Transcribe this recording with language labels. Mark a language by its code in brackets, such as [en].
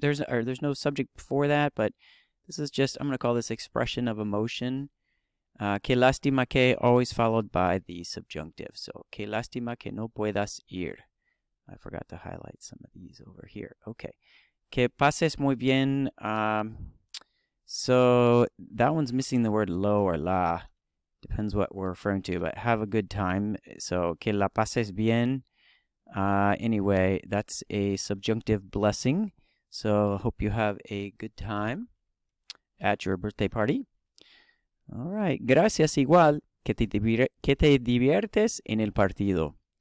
[en] There's no subject before that, but this is just, I'm going to call this expression of emotion. [es] Que lástima que [en] always followed by the subjunctive. [es] So, que lástima que no puedas ir. [en] I forgot to highlight some of these over here. Okay. [es] Que pases muy bien. [en] So that one's missing the word lo or la. Depends what we're referring to, but have a good time. So, [es] que la pases bien. [en] Anyway, that's a subjunctive blessing. So hope you have a good time at your birthday party. All right. [es] Gracias igual que te diviertes en el partido.